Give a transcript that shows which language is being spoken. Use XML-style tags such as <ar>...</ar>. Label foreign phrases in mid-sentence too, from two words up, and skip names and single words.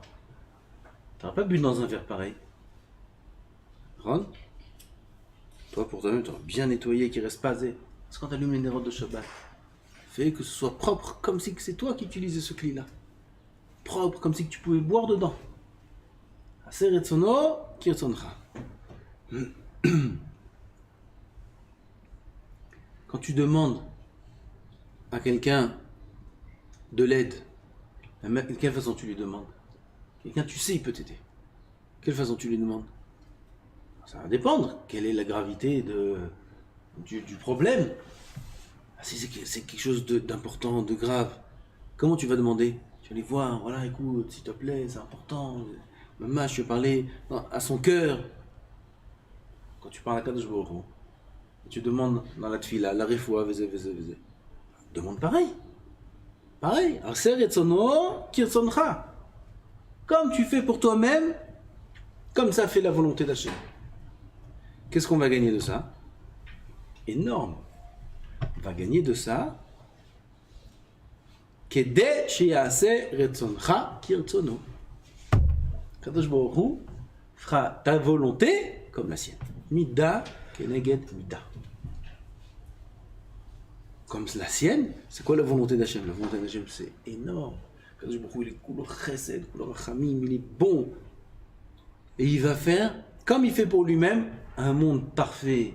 <fr>T'aurais pas bu dans un verre pareil. Ron? Toi, pour toi-même, t'aurais bien nettoyé, qu'il reste pas zé. C'est quand t'allumes les nérodes de Shabbat. Fais que ce soit propre, comme si c'est toi qui utilisais ce clip-là. Propre, comme si tu pouvais boire dedans.</fr> <he>עשה רצונו כרצונך.</he> <fr>Quand tu demandes à quelqu'un de l'aide, de quelle façon tu lui demandes? Quelqu'un, tu sais, il peut t'aider. Quelle façon tu lui demandes? Ça va dépendre. Quelle est la gravité de du problème, si c'est quelque chose d'important, de grave, comment tu vas demander? Tu vas aller voir, voilà, écoute, s'il te plaît, c'est important. Maman, je vais parler à son cœur. Quand tu parles à Kadosh Baruch Hu, tu demandes dans la tfila, la refoua, demande pareil. Pareil.</fr> <he>עשה רצונו כרצונך.</he> <fr>Comme tu fais pour toi-même, comme ça fait la volonté d'Hachem. Qu'est-ce qu'on va gagner de ça? Énorme. On va gagner de ça.</fr> <he>כדי שיעשה רצונך כרצונו.</he> <fr>Kadosh Baruch Hu fera ta volonté comme la sienne.</fr> <he>מידה כנגד מידה.</he> <fr>Comme la sienne, c'est quoi la volonté d'Hachem? La volonté d'Hachem, c'est énorme. Kadosh Baruch Hu, il est couleur chesed, couleur rachamim, il est bon. Et il va faire, comme il fait pour lui-même, un monde parfait.</fr>